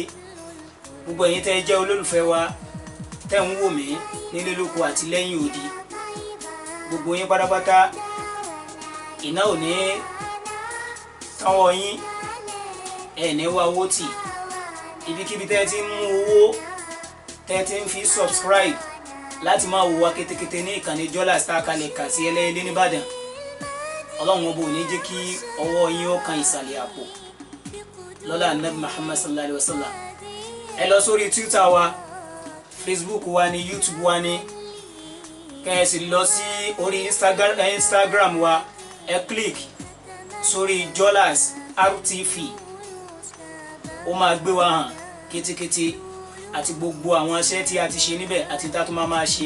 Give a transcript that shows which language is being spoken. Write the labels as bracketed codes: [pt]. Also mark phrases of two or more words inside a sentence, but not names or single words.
[yo] Gbogbo ẹ̀yin tẹ́ jẹ́ olólùfẹ́ wa tẹ́ ń wò mí nílé lóko àti lẹ́yìn odi, gbogbo yín pátápátá iná ò ní káwọ́ yín, ẹ̀ ní wá owó tì. Ibikíbi tẹ́ ti ń mú owó tẹ́ ti ń fi subscribe láti máa wò wá kétékété ní ìkànnì Jolas tá a kalẹ̀ kà sí Ẹlẹ́yẹlé nìbàdàn, Ọlọ́run ọba ò ní jẹ́ kí ọwọ́ yín ó kan ìsàlẹ̀ àpò lọ́lá Nabi Muhammad [ar] صلى الله عليه وسلم. [yo] Ẹ lọ sórí Twitter wa, Facebook wa ni, YouTube wa ni, kẹ́ ẹ sì lọ sí orí Instagram wa, ẹ click sórí Jolas RTV. Ó máa gbé wa hàn kétékété àti gbogbo àwọn iṣẹ́ tí a ti ṣe níbẹ̀ àti tá tó máa ṣe.